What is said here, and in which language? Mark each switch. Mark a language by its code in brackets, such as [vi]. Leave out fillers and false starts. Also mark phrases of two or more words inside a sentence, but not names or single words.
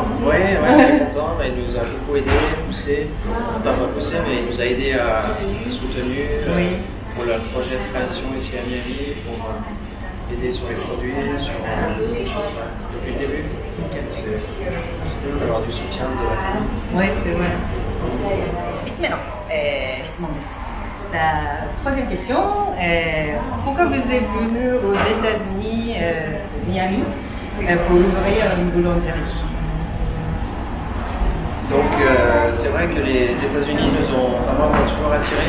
[fr] Ouais, très content, il nous a beaucoup aidé, poussé, pas poussé, mais il nous a aidé à soutenu Oui. pour leur projet de création ici à Miami, pour aider sur les produits, depuis le début. C'est cool d'avoir du soutien de la famille. Oui, c'est vrai. [ja] 3 つ目の、質問です。 [fr] La troisième question, pourquoi vous êtes venu aux États-Unis, Miami, pour ouvrir une boulangerie? Donc c'est vrai que les États-Unis nous ont vraiment toujours attirés.